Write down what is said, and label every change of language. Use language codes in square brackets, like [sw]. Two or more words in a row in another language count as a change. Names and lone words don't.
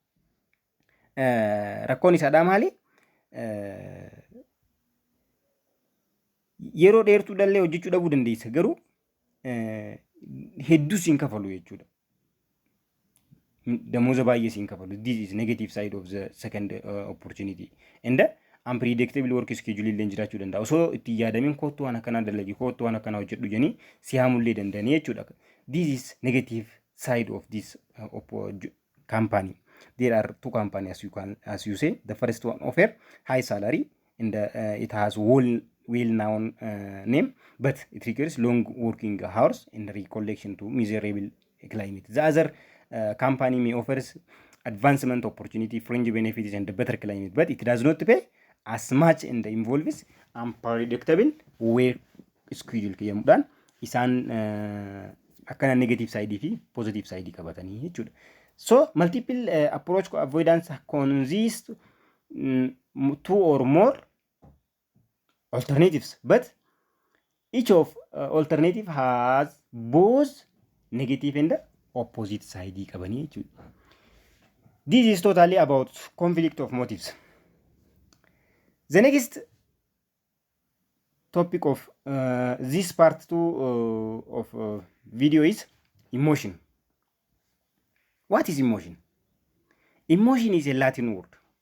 [om] Rakkoon isaadhaa maali? Yeroo dheertuu dallee hojjechuu dhabuu dandeessa. Garuu hedduu siin kafalu jechuudha. Damooza baay'ee siin kafalu. [en] This is negative side of the second opportunity. And unpredictable work schedule [om] illee jiraachuu danda'a. Osoo itti yaadamin kootu waan akkanaa dalagi kootu waan akkanaa hojjedhu jedhanii si haamullee danda'anii jechuudha. [en] This is negative side of this company. There are two companies as you say. The first one offer high salary and it has well-known name, but it requires long working hours and recollection to miserable climate. The other company may offers advancement opportunity, fringe benefits and better climate, but it does not pay as much and involves unpredictable work schedule [om] jedhamuudhaan isaan akkana [en] negative side fi positive side [om] qabatanii jechuudha. [en] So multiple approach avoidance consists two or more alternatives, but each of alternative has both negative and opposite side [om] qabanii jechuudha. [en] This is totally about conflict of motives. The next topic of this part 2 of video is emotion. What is emotion? Emotion is a Latin word.